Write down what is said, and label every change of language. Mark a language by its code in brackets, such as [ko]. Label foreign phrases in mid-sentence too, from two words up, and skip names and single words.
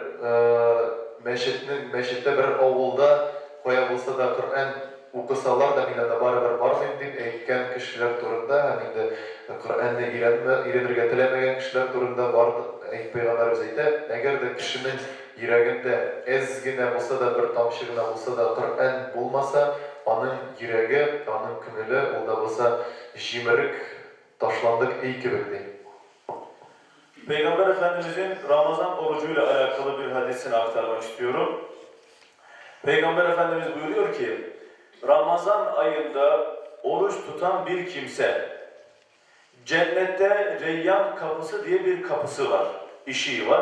[tt] мәчеттә, бер авылда кая булса да Коръән укысалар да, мин аны барыбер бармыйм дип әйткән кешеләр турында, һәм инде Коръәнне өйрәнергә теләмәгән кешеләр турында бар Пәйгамбәребез әйтә, әгәр дә кешенең йөрәгендә әз генә булса да, бер тамчы гына булса да Коръән булмаса, аның йөрәге, аның күңеле ул да булса җимерек ташландык өй кебек ди. [tr] Peygamber Efendimizin Ramazan orucuyla alakalı bir hadisini aktarmak istiyorum. Peygamber Efendimiz buyuruyor ki, Ramazan ayında oruç tutan bir kimse, cennette Reyyan kapısı diye bir kapısı var, işiği var.